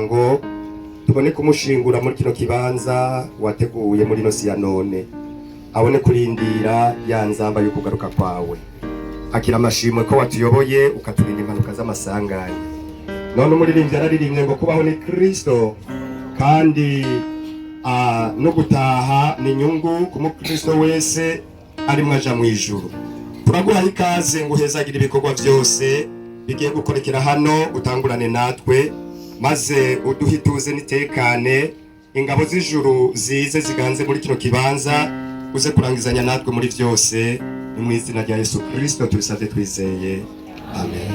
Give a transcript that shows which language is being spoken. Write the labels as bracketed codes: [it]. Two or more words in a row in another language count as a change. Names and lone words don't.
[rn] ngo tubone kumushingura muri kino kibanza wateguye muri nosi ya none abone kurindira ya nzamba yo kugaruka kwawe akira amashimwe ko watuyoboye ukaturinda impanuka z'amasanganya none umuririmbyi araririmbye ngo kubaho ni Kristo kandi no gutaha ni inyungu ku mukristo wese arimwo aja mu ijuru turaguha ikaze ngo uhezagira ibikorwa byose bigiye gukorekera hano utangurane natwe maze uduhituze nitekane ingabo z'ijuru zize ziganze muri kino kibanza uze kurangizanya natwe muri byose ni mu izina rya Yesu Kristo tubisabye twizeye amen.